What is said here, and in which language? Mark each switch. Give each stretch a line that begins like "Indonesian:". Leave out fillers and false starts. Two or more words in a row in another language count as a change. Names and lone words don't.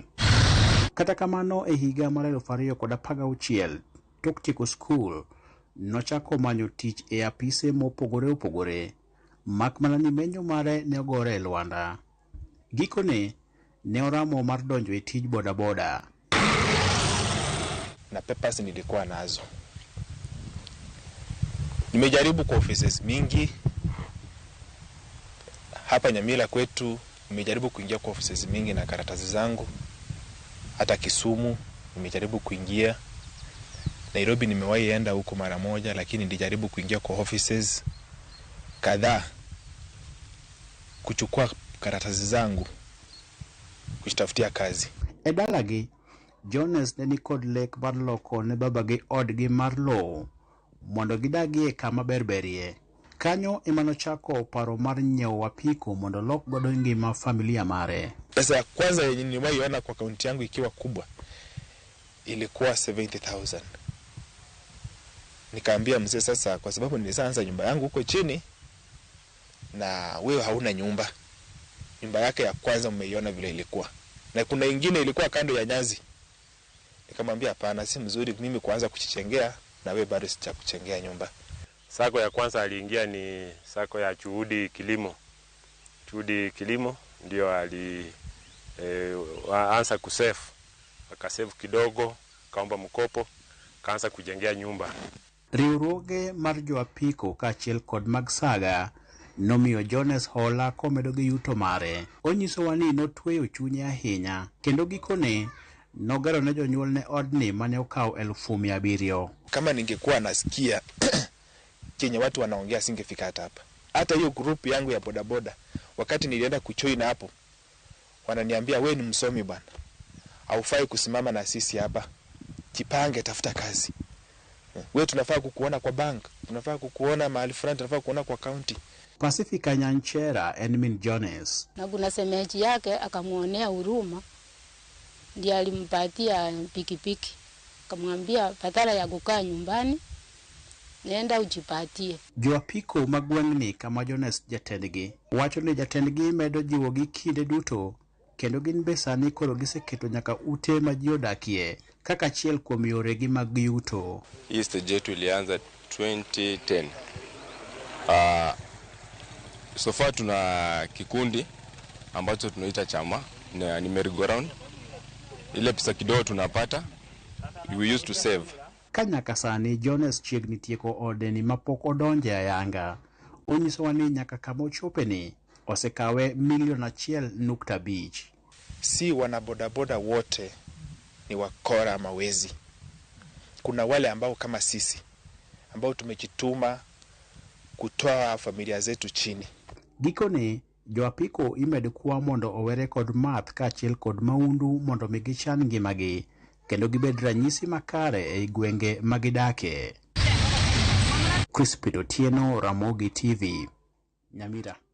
Luo (Kenya and Tanzania): Kata kamano e higa mar 2016 tok tieko skul nochako manyo tich e apise mopogore opogore mak mana ni menyo mare ne ogore e Luanda. Gikone ne oramo mar donjo e tij boda boda.
Swahili: Na papers nilikuwa nazo. Nimejaribu kwa offices mingi hapa Nyamira kwetu, nimejaribu kuingia kwa offices mingi na karatasi zangu. Hata Kisumu nimejaribu kuingia. Nairobi nimewahi enda huko mara moja, lakini nilijaribu kuingia kwa offices kadhaa kuchukua karatasi zangu kujitafutia kazi.
Luo (Kenya and Tanzania): Edalagi Jones ne kod lek mar loko ne babagi odgi mar lowo mondo gidagie kama berberie. Kanyo emano chako paro mar nyiewo apiko mondo lok godo ngima familia mare.
Swahili: Pesa ya kwanza yenye niliwahi kwa akaunti yangu ikiwa kubwa ilikuwa 70,000. Nikaambia mzee sasa, kwa sababu nilianza nyumba yangu huko chini na wewe hauna nyumba. Nyumba yake ya kwanza umeiona vile ilikuwa. Na kuna ingine ilikuwa kando ya nyazi. Nikamwambia hapana, si mzuri mimi kuanza kuchichengea na wewe bado sijakuchengea nyumba. Sako ya kwanza aliingia ni sako ya Juhudi Kilimo. Juhudi Kilimo ndio anza kusave. Akasave kidogo, kaomba mkopo, kaanza kujengea nyumba.
Luo (Kenya and Tanzania): Riwruoge mar jo apiko kaachiel kod mag saga nomiyo Jones hola komedo gi yuto mare. Onyiso wa ni notweyo chunye ahinya kendo gikone nogero ne jonyuol ne odni mane okawo 700,000.
Swahili: Kama ningekuwa nasikia chenye watu wanaongea singefika hapa. Hata hiyo group yangu ya bodaboda wakati nilienda kujoin hapo wananiambia wewe ni msomi bwana, haufai kusimama na sisi hapa, jipange, tafuta kazi. Wewe tunafaa kukuona kwa bank, tunafaa kukuona mahali fulani, tunafaa kukuona kwa county. Pacifica Nyanchera Edmin Jones na kuna semeji yake akamuonea huruma, ndiye alimpatia pikipiki, akamwambia badala ya kukaa nyumbani nenda ujipatie.
Luo (Kenya and Tanzania): Joapiko magweng'ni kama Jones jatendgi wacho ni jatendgi medo jiwo gi kinde duto kendo gin be sani koro giseketo nyaka ute ma ji odakie kaka achiel kuom yoregi mag yuto.
Swahili: East Jet ilianza 2010. So far tuna kikundi ambacho tunaita chama ni merry-go-round. Ile pesa kidogo tunapata
English: we used to save.
Luo (Kenya and Tanzania): ka nyaka sani Jones chiegni tieko odeni mapok odonje ayanga. Onyisowa ni nyaka kama ochopeni osekawe milioni 1.5.
Swahili: Si wanabodaboda wote ni wakora ama wezi. Kuna wale ambao kama sisi ambao tumejituma kutoa familia zetu chini.
Luo (Kenya and Tanzania): Gikone joapiko imedo kuwa mondo owere kod math kaachiel kod maundu mondo migichan ngimagi kendo gibed ranyisi makare ei gwenge magidake. Crispin Otieno, Ramogi TV, Nyamira.